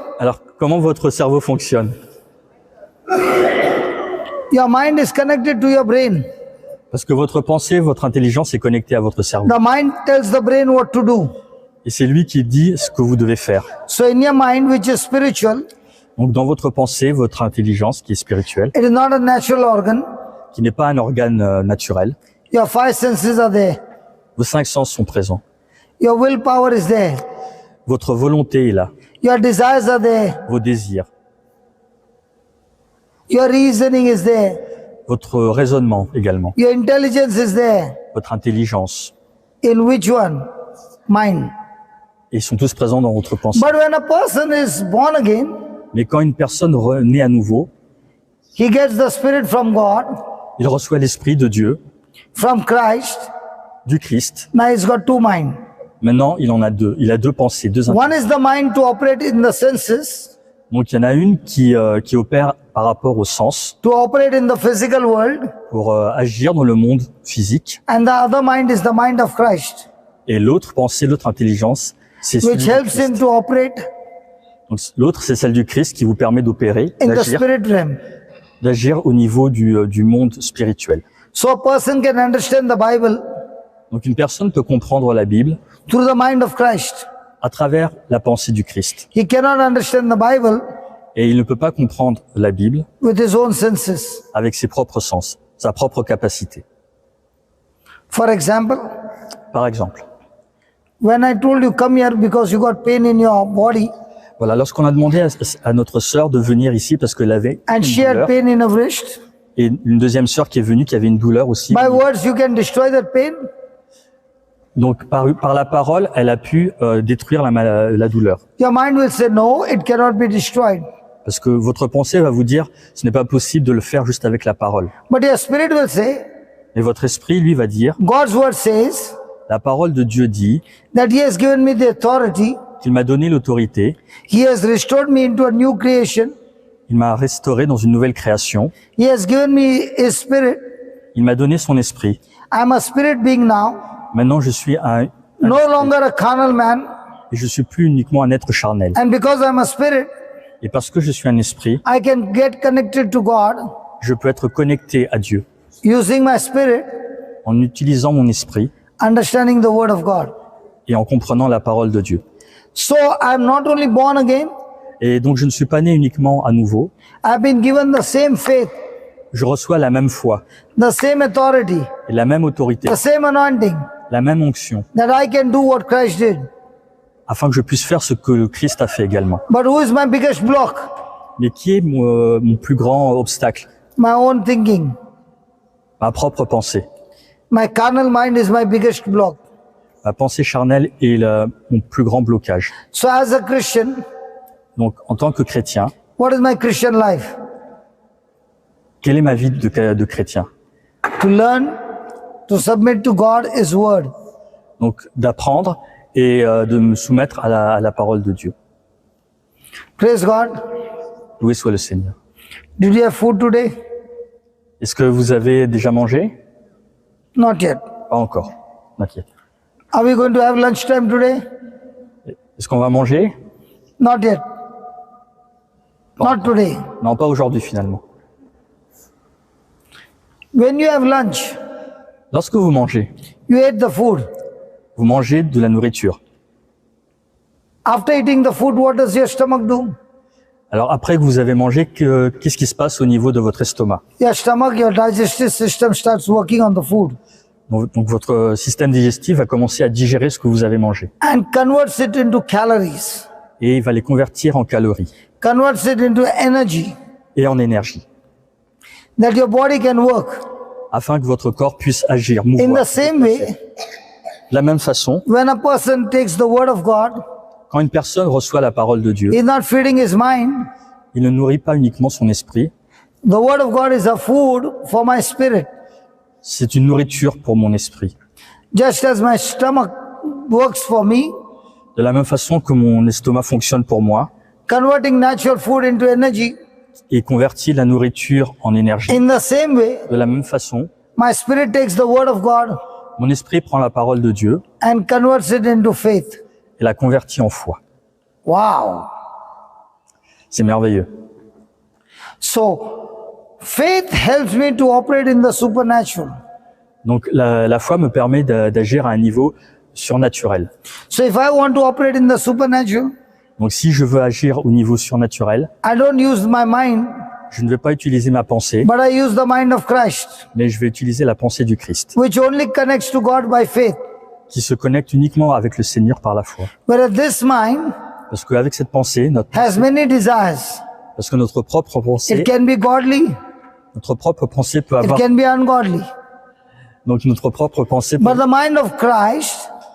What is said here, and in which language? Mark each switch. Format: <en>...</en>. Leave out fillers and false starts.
<fr>Alors, comment votre cerveau fonctionne?</fr> <en>Your mind is connected to your brain.</en> <fr>Parce que votre pensée, votre intelligence est connectée à votre cerveau.</fr> <en>The mind tells the brain what to do.</en> <fr>Et c'est lui qui dit ce que vous devez faire.</fr> <en>So in your mind, which is spiritual,</en> <fr>Donc, dans votre pensée, votre intelligence qui est spirituelle,</fr> <en>it is not a natural organ.</en> <fr>qui n'est pas un organe naturel,</fr> <en>Your five senses are there.</en> <fr>Vos 5 sens sont présents.</fr> <en>Your willpower is there.</en> <fr>Votre volonté est là.</fr> <en>Your desires are there.</en> <fr>Vos désirs.</fr> <en>Your reasoning is there.</en> <fr>Votre raisonnement également.</fr> <en>Your intelligence is there.</en> <fr>Votre intelligence.</fr> <en>In which one? Mind.</en> <fr>Et ils sont tous présents dans votre pensée.</fr> <en>But when a person is born again,</en> <fr>Mais quand une personne naît à nouveau,</fr> <en>he gets the Spirit from God,</en> <fr>il reçoit l'Esprit de Dieu,</fr> <en>from Christ.</en> <fr>du Christ.</fr> <en>Now he's got two minds.</en> <fr>Maintenant, il en a deux. Il a deux pensées, deux</fr> <en>One is the mind to operate in the senses,</en> <fr>Donc, il y en a une qui opère par rapport au sens</fr> <en>to operate in the physical world,</en> <fr>pour agir dans le monde physique.</fr> <en>and the other mind is the mind of Christ,</en> <fr>Et l'autre pensée, l'autre intelligence, c'est celui</fr> <en>which</en> <fr>du</fr> <en>helps him</en> <fr>Christ.</fr> <en>to operate</en> <fr>Donc, l'autre, c'est celle du Christ qui vous permet d'opérer,</fr> <en>in the spirit realm.</en> <fr>d'agir au niveau du monde spirituel.</fr> <en>So a person can understand the Bible</en> <fr>Donc, une personne peut comprendre la Bible</fr> <en>through the mind of Christ.</en> <fr>à travers la pensée du Christ.</fr> <en>He cannot understand the Bible</en> <fr>Et il ne peut pas comprendre la Bible</fr> <en>with his own senses.</en> <fr>avec ses propres sens, sa propre capacité.</fr> <en>For example,</en> <fr>Par exemple,</fr> <en>when I told you come here because you got pain in your body</en> <fr>voilà, lorsqu'on a demandé à notre sœur de venir ici parce qu'elle avait</fr> <en>and</en> <fr>une</fr> <en>she had</en> <fr>douleur,</fr> <en>pain in her wrist,</en> <fr>et une deuxième sœur qui est venue qui avait une douleur aussi.</fr> <en>by words you can destroy that pain.</en> <fr>Donc par la parole, elle a pu détruire la douleur.</fr> <en>Your mind will say no, it cannot be destroyed.</en> <fr>Parce que votre pensée va vous dire, ce n'est pas possible de le faire juste avec la parole.</fr> <en>But your spirit will say,</en> <fr>Et votre esprit, lui, va dire,</fr> <en>God's word says</en> <fr>la parole de Dieu dit</fr> <en>that He has given me the authority.</en> <fr>qu'il m'a donné l'autorité,</fr> <en>He has restored me into a new creation.</en> <fr>il m'a restauré dans une nouvelle création,</fr> <en>He has given me His spirit.</en> <fr>il m'a donné son esprit.</fr> <en>I'm a spirit being now,</en> <fr>Maintenant, je suis</fr> <en>no longer a carnal man.</en> <fr>et je suis plus uniquement un être charnel.</fr> <en>And because I'm a spirit,</en> <fr>Et parce que je suis un esprit,</fr> <en>I can get connected to God</en> <fr>je peux être connecté à Dieu</fr> <en>using my spirit,</en> <fr>en utilisant mon esprit</fr> <en>understanding the word of God.</en> <fr>et en comprenant la parole de Dieu.</fr> <en>So I'm not only born again,</en> <fr>Et donc, je ne suis pas né uniquement à nouveau,</fr> <en>I've been given the same faith,</en> <fr>je reçois la même foi</fr> <en>the same authority,</en> <fr>et la même autorité,</fr> <en>the same anointing,</en> <fr>la même onction,</fr> <en>that I can do what Christ did.</en> <fr>afin que je puisse faire ce que le Christ a fait également.</fr> <en>But who is my biggest block?</en> <fr>Mais qui est mon plus grand obstacle?</fr> <en>My own thinking.</en> <fr>Ma propre pensée.</fr> <en>My carnal mind is my biggest block.</en> <fr>Ma pensée charnelle est mon plus grand blocage.</fr> <en>So as a Christian,</en> <fr>Donc, en tant que chrétien,</fr> <en>what is my Christian life?</en> <fr>quelle est ma vie de chrétien?</fr> <en>To learn, to submit to God, His word.</en> <fr>Donc, d'apprendre et de me soumettre à la parole de Dieu.</fr> <en>Praise God.</en> <fr>Loué soit le Seigneur.</fr> <en>Did you have food today?</en> <fr>Est-ce que vous avez déjà mangé?</fr> <en>Not yet.</en> <fr>Pas encore.</fr> <en>Not yet. Are we going to have lunchtime today?</en> <fr>Est-ce qu'on va manger?</fr> <en>Not yet. Not today.</en> <fr>Non, pas aujourd'hui finalement.</fr> <en>When you have lunch,</en> <fr>Lorsque vous mangez,</fr> <en>you ate the food.</en> <fr>vous mangez de la nourriture.</fr> <en>After eating the food, what does your stomach do?</en> <fr>Alors après que vous avez mangé, qu'est-ce qui se passe au niveau de votre estomac?</fr> <en>Your stomach, your digestive system starts working on the food</en> <fr>Donc votre système digestif va commencer à digérer ce que vous avez mangé.</fr> <en>and converts it into calories,</en> <fr>Et il va les convertir en calories</fr> <en>converts it into energy</en> <fr>et en énergie,</fr> <en>that your body can work.</en> <fr>afin que votre corps puisse agir,</fr> <en>In</en> <fr>mouvoir.</fr> <en>the same way,</en> <fr>De la même façon,</fr> <en>when a person takes the word of God,</en> <fr>quand une personne reçoit la parole de Dieu,</fr> <en>he's not feeding his mind.</en> <fr>il ne nourrit pas uniquement son esprit,</fr> <en>The word of God is a food for my spirit.</en> <fr>c'est une nourriture pour mon esprit.</fr> <en>Just as my stomach works for me,</en> <fr>De la même façon que mon estomac fonctionne pour moi</fr> <en>converting natural food into energy,</en> <fr>et convertit la nourriture en énergie.</fr> <en>in the same way,</en> <fr>De la même façon,</fr> <en>my spirit takes the word of God</en> <fr>mon esprit prend la parole de Dieu</fr> <en>and converts it into faith.</en> <fr>et la convertit en foi.</fr> <en>Wow.</en> <fr>C'est merveilleux.</fr> <en>So, faith helps me to operate in the supernatural.</en> <fr>Donc la foi me permet d'agir à un niveau surnaturel.</fr> <en>So, if I want to operate in the supernatural,</en> <fr>Donc si je veux agir au niveau surnaturel,</fr> <en>I don't use my mind,</en> <fr>Je ne vais pas utiliser ma pensée,</fr> <en>but I use the mind of Christ,</en> <fr>mais je vais utiliser la pensée du Christ,</fr> <en>which only connects to God by faith.</en> <fr>qui se connecte uniquement avec le Seigneur par la foi.</fr> <en>Whereas this mind</en> <fr>Parce qu'avec cette pensée,</fr> <en>has many desires.</en> <fr>parce que notre propre pensée,</fr> <en>It can be godly,</en> <fr>peut</fr> <en>it</en> <fr>avoir,</fr> <en>can be ungodly.</en> <fr>donc notre propre pensée,</fr> <en>But the mind of Christ</en>